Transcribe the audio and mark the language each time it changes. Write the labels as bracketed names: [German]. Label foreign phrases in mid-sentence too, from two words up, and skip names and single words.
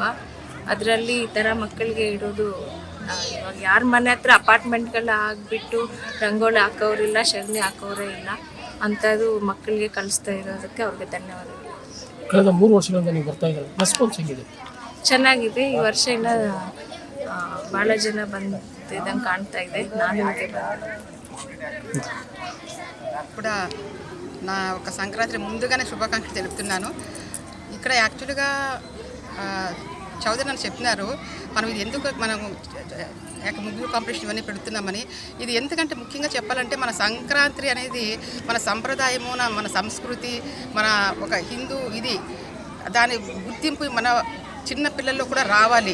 [Kannada] ಅದರಲ್ಲಿ ಈ ಥರ ಮಕ್ಕಳಿಗೆ ಇಡೋದು, ಇವಾಗ ಯಾರ ಮನೆ ಹತ್ರ ಅಪಾರ್ಟ್ಮೆಂಟ್ಗಳ ಆಗಿಬಿಟ್ಟು ರಂಗೋಲಿ ಹಾಕೋರಿಲ್ಲ, ಸಗಣಿ ಹಾಕೋರೇ ಇಲ್ಲ. ಅಂಥದ್ದು ಮಕ್ಕಳಿಗೆ ಕಲಿಸ್ತಾ ಇರೋದಕ್ಕೆ ಅವ್ರಿಗೆ ಧನ್ಯವಾದಗಳು. ಕಳೆದ 3 ವರ್ಷಗಳಿಂದ ನೀವು ಬರ್ತಾ ಇದ್ದಾರೆ, ರೆಸ್ಪಾನ್ಸ್ ಹೆಂಗಿದೆ? ಚೆನ್ನಾಗಿದೆ. ಈ ವರ್ಷ ಇನ್ನೂ ಭಾಳ ಜನ ಬಂದಿದ್ದಂಗೆ ಕಾಣ್ತಾ ಇದೆ. ನಾನು [Telugu] కూడా నా ఒక సంక్రాంతి ముందుగానే శుభాకాంక్షలు తెలుపుతున్నాను. ఇక్కడ యాక్చువల్గా చౌదరి నన్ను చెప్పినారు, మనం ఇది ఎందుకు మనం ముగ్గులు కాంపిటీషన్ ఇవన్నీ పెడుతున్నామని. ఇది ఎందుకంటే ముఖ్యంగా చెప్పాలంటే మన సంక్రాంతి అనేది మన సంప్రదాయము, మన సంస్కృతి, మన ఒక హిందూ ఇది దాని గుర్తింపు మన చిన్న పిల్లల్లో కూడా రావాలి.